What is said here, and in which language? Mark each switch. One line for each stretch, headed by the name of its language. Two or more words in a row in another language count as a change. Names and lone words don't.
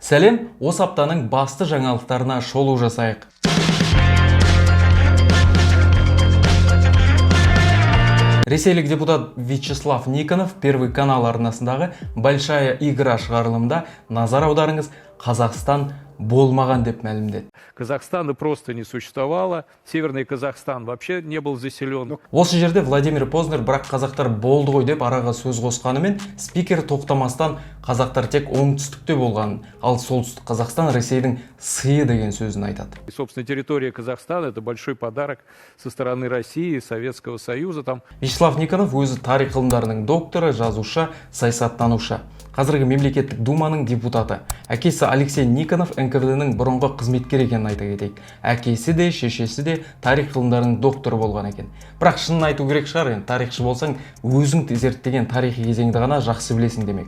Kazakh: Сәлем, осы аптаның басты жаңалықтарына шолу жасайық. Ресейлік депутат Вячеслав Никонов Первый канал арнасындағы «Большая игра» шығарылымда назар аударыңыз, Қазақстан болмаған деп мәлімдеді.
Russian: Казахстана просто не существовало, Северный Казахстан вообще не был заселен.
Kazakh: Осы жерде Владимир Познер бірақ қазақтар болды ғой деп араға сөз қосқанымен, спикер тоқтамастан қазақтар тек оңтүстікте болғанын, ал солтүстік Қазақстан Ресейдің сыйы деген сөзін айтады.
Russian: И, собственно, территория Казахстана – это большой подарок со стороны России, Советского Союза.
Kazakh: Вячеслав Никонов өзі тарих ғылымдарының докторы, жазушы, саясаттанушы. Қазіргі мемлекеттік думаның депутаты. Әкесі Алексей Никонов НКВД-ның бұрынғы қызметкер екенін айта кетейік. Әкесі де, шешесі де тарих ғылымдарының докторы болған екен. Бірақ шынын айту керек шығар, тарихшы болсаң, өзің зерттеген тарихи кезеңді ғана жақсы білесің демек.